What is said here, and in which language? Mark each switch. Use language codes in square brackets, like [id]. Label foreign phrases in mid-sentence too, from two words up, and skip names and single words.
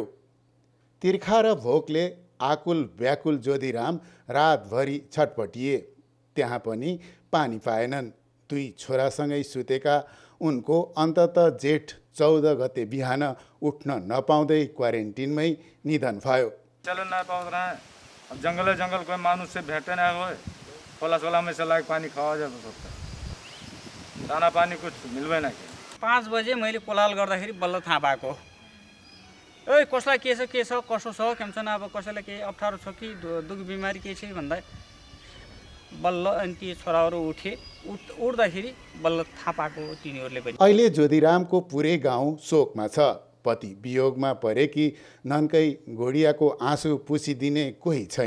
[ne] तिर्खा र भोकले आकुल व्याकुल ज्योतिराम रातभरि छटपटिए, त्यहाँ पनि पानी पाएनन्। 2 छोरासँगै सुतेका उनको अन्ततः जेठ 14 गते बिहान उठ्न नपाउँदै क्वारेन्टिनमै निधन भयो। [hi] चलो ना पाउँदैन, अब जंगल कोई मानुष से भेटे ना हो, खोला में से लाग पानी खावा जाए तो सकता, दाना पानी कुछ मिलवे ना। [ne] 5 बजे मैले कोलाल गर्दाखेरि बल्ल थाहा पाएको। ओइ कसलाई के छ कसो छ केमसन, अब कसैलाई के अप्ठ्यारो छ कि दुख बिमारी के छ भन्दा बल्ल अनि ती छोराहरू उठ्दाखेरि बल्ल थाहा पाएको तिनीहरूले पनि। अहिले ज्योतिरामको पुरै गाउँ शोकमा छ। पति वियोगमा परेकी नन्कै गोडियाको आँसु पुछिदिने कोही छैन।